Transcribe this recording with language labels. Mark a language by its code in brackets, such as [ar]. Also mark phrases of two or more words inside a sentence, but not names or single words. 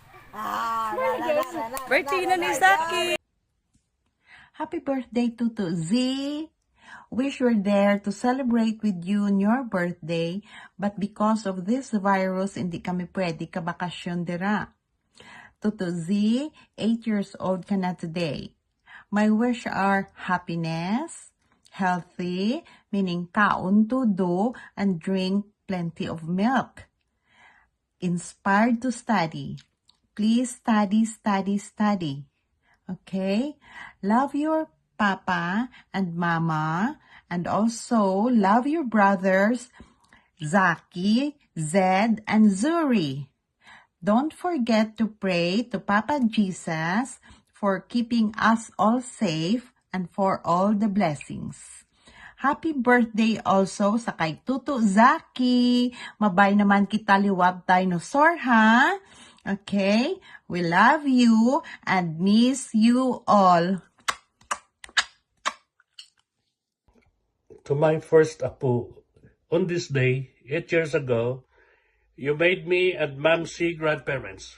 [hil] Birthday na ni Zaki! [en] Happy birthday, Tutu Z! Wish we're there to celebrate with you on your birthday, but because of this virus, [hil] hindi kami pwede kabakasyon dira. [en] Tutu Z, 8 years old [hil] ka na [en] today. My wish are happiness, healthy, meaning [hil] kaon tudo, [en] and drink plenty of milk. Inspired to study. Please study, study, study. Okay? Love your papa and mama, and also love your brothers, Zaki, Zed, and Zuri. Don't forget to pray to Papa Jesus for keeping us all safe and for all the blessings. Happy birthday also [hil] sa kay [en] Tutu Zaki. [hil] Mabay naman kita liwag dinosaur, ha? [en] Okay? We love you and miss you all. To my first apo, on this day, 8 years ago, you made me and Mamsi grandparents.